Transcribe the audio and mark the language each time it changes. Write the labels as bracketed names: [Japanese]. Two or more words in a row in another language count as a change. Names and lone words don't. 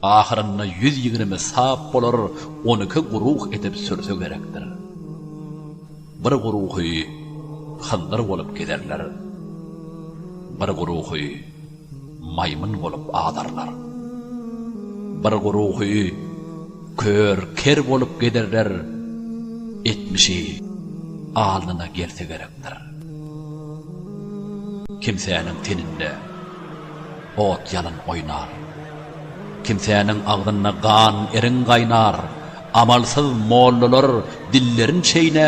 [Turkmen] ahyrynda 120 sap bolar, 12 guruh edip sürse gerekdir. Bir guruhy hındır bolup giderler. Bir guruhy maymun bolup adarlar. Bir guruhy kör bolup giderler. 70'i alnına gelse gerekdir. Kimsenin teninde ot yalın oynar. Kimsenin ağzına gan erin qaynar. Amalsız mollalar dillerin çeyner.